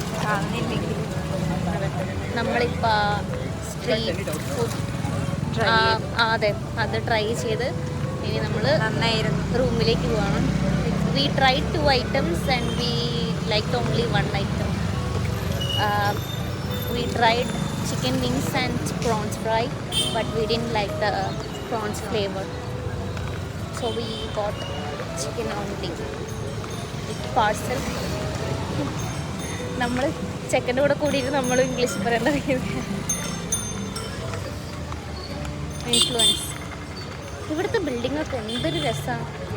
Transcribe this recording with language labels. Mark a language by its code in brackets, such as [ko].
[ml] കാണുന്നില്ലെങ്കിൽ നമ്മളിപ്പോൾ street food അതെ അത് ട്രൈ ചെയ്ത് ഇനി നമ്മൾ നന്നായിരുന്നു. റൂമിലേക്ക് പോവാണ്. [en] We try 2 items and we like only 1 item. We tried chicken wings and prawns fry, but we didn't like the prawns flavor. So we got chicken only with parcel. [ml] നമ്മൾ ചെക്കൻ്റെ കൂടെ കൂടിയിട്ട് നമ്മൾ ഇംഗ്ലീഷ് പറയേണ്ട ഇൻഫ്ലുവൻസ്. ഇവിടുത്തെ building ഒക്കെ എന്തൊരു രസമാണ്.